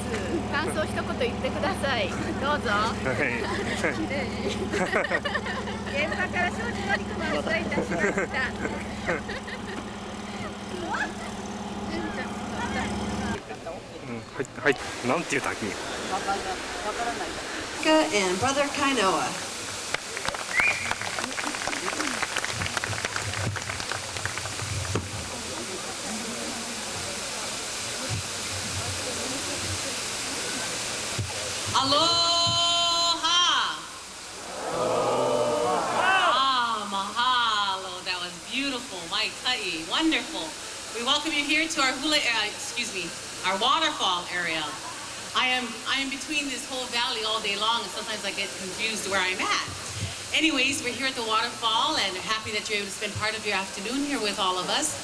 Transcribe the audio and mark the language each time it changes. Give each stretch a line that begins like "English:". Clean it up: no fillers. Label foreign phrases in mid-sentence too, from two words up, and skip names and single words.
Japanese: 感想一言言ってください。どうぞ。現場から庄司典子がお伝えいたしました。はい、なんて言うたっけ。
English: and Brother Kainoa. Aloha! Ah, mahalo. That was beautiful.
Hawaiian: Mai kai.
English: Wonderful. We welcome you here to our our waterfall area. I am between this whole valley all day long, and sometimes I get confused where I'm at. Anyways, we're here at the waterfall, and happy that you're able to spend part of your afternoon here with all of us.